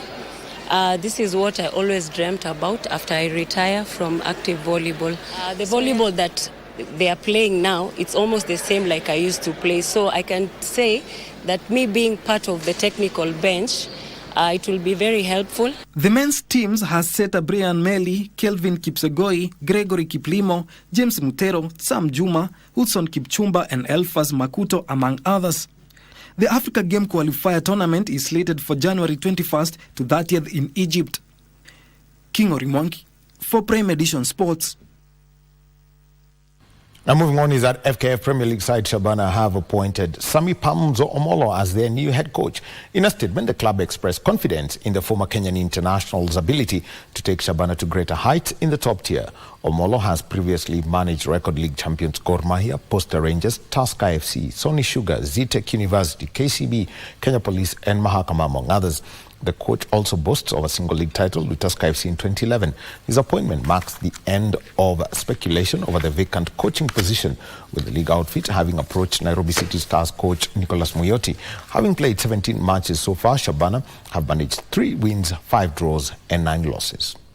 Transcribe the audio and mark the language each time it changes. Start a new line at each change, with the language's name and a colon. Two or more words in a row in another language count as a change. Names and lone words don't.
English: This is what I always dreamt about after I retire from active volleyball. The volleyball that they are playing now, it's almost the same like I used to play. So I can say that me being part of the technical bench, it will be very helpful. The men's teams has Seta Brian Meli, Kelvin Kipsegoi, Gregory Kiplimo, James Mutero, Sam Juma, Hudson Kipchumba and Elfas Makuto, among others. The Africa Game Qualifier Tournament is slated for January 21st to 30th in Egypt. Kioria Mwangi for Prime Edition Sports. Now moving on is that FKF Premier League side Shabana have appointed Sami Pamzo Omolo as their new head coach. In a statement, the club expressed confidence in the former Kenyan international's ability to take Shabana to greater heights in the top tier. Omolo has previously managed record league champions Gor Mahia, Posta Rangers, Tusker FC, Sony Sugar, Zetech University, KCB, Kenya Police and Mahakama, among others. The coach also boasts of a single league title with Tusker FC in 2011. His appointment marks the end of speculation over the vacant coaching position, with the league outfit having approached Nairobi City Stars coach Nicholas Muyoti. Having played 17 matches so far, Shabana have managed 3 wins, 5 draws and 9 losses.